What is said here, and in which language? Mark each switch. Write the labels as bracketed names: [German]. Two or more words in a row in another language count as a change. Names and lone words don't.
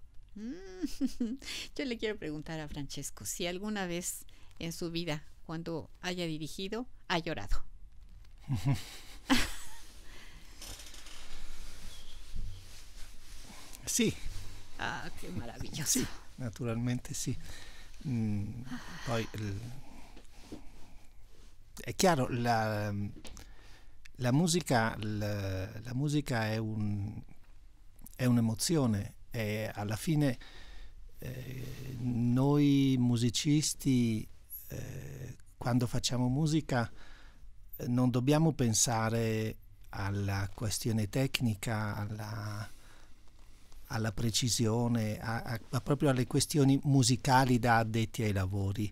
[Spanish] Yo le quiero preguntar a Francesco si alguna vez en su vida, cuando haya dirigido, ha llorado. Sí. Ah, qué maravilloso. Sí, [Italian] naturalmente sì. Poi è chiaro, la musica è un'emozione, e alla fine noi musicisti quando facciamo musica non dobbiamo pensare alla questione tecnica, alla precisione, proprio alle questioni musicali da addetti ai lavori.